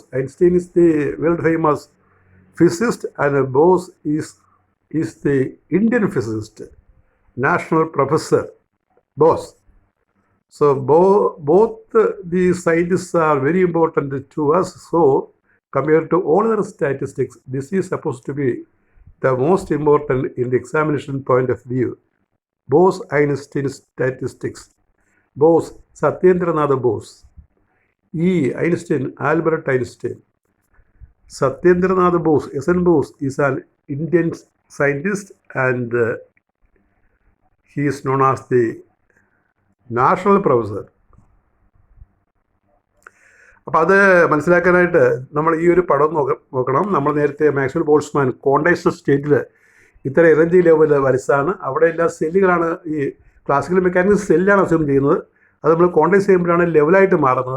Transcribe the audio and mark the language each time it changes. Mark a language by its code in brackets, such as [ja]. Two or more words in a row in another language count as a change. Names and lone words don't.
[en] Einstein is the world famous physicist, and Bose is the Indian physicist, national professor Bose. So both these scientists are very important to us. So compared to all other statistics, this is supposed to be the most important in the examination point of view. Bose-Einstein statistics. Bose, Satyendranath Bose. Einstein, Albert Einstein. Satyendranath Bose, S.N. Bose, is an Indian scientist, and he is known as the national professor. [ml] അപ്പോൾ അത് മനസ്സിലാക്കാനായിട്ട് നമ്മൾ ഈ ഒരു പടം നോക്കണം. നമ്മൾ നേരത്തെ മാക്സ്വെൽ ബോൾട്സ്മാൻ [en] quantized state-il [ml] ഇത്ര [en] energy level [ml] വരച്ചാണ്. അവിടെ എല്ലാ സെല്ലുകളാണ്, ഈ [en] classical mechanics cell-aanu [ml] അസ്യൂം ചെയ്യുന്നത്. അത് നമ്മൾ ക്വാണ്ടൈസ് ചെയ്യുമ്പോഴാണ് ലെവലായിട്ട് മാറുന്നത്.